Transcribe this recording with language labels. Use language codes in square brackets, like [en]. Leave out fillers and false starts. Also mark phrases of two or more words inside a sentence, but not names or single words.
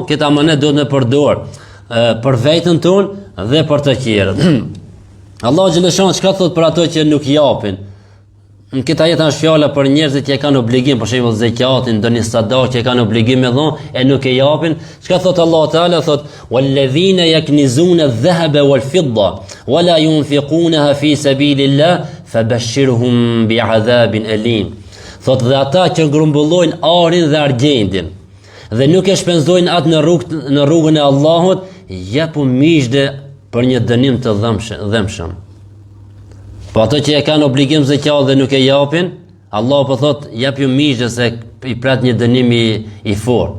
[sq] Këtë amanet duhet me përdor për vetën tonë dhe për të tjerët. Allah xhaleshan çka thot për ato që nuk japin? në këtë ajet është fjala për njerëzit që kanë obligim, për shembull zakatin, ndonjë sadak që kanë obligim me dhon e nuk e japin. Çka thot [ar] الله تعالى? Thot والذين يكنزون الذهب والفضة ولا ينفقونها في سبيل الله فبشرهم بعذاب أليم. [sq] Thot dhe ata që grumbullojnë arin dhe argjendin dhe nuk e shpenzojnë atë në rrugën e Allahut, japu miqde për një dënim të dhëmshëm. Po ato që e kanë obligim zakat dhe nuk e japin, Allah po thot jap ju miqde se i pret një dënim i fortë.